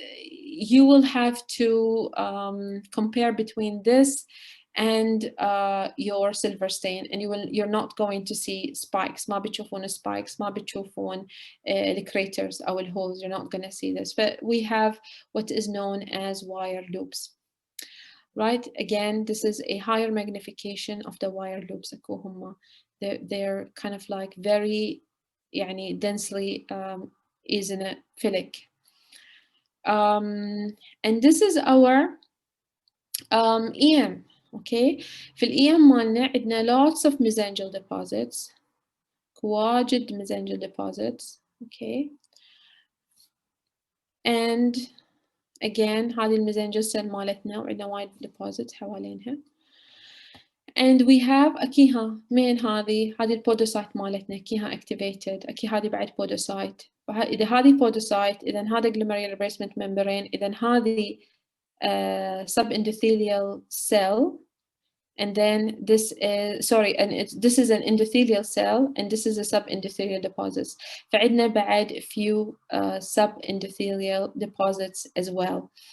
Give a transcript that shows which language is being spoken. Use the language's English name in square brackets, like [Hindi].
[English] You will have to compare between this and your silver stain, and you're not going to see spikes. [Arabic] ما بتشوفون spikes, ما بتشوفون [English] the craters [Arabic] أو holes. [English] You're not going to see this. But we have what is known as wire loops. Right, again, this is a higher magnification of the wire loops. They're kind of like very [Arabic] يعني [English] densely eosinophilic. And this is our EM. Okay, [Arabic] في الEM مالنا عندنا [English] lots of mesangial deposits, [Arabic] واجد [English] mesangial deposits. Okay, and again [Arabic] هذه الميزانجيال سيل مالتنا وعندنا وايد deposits حوالينها. [English] And we have [Arabic] أكيها من هذه البودوسايت مالتنا أكيها [English] activated. [Arabic] أكي هذه بعد بودوسايت. إذا هذه بودوسايت إذا هذا [English] glomerular basement membrane [Arabic] إذا هذه [English] subendothelial cell, and then this is this is an endothelial cell and this is a subendothelial deposits. [Arabic] فعندنا بعد [English] few subendothelial deposits as well.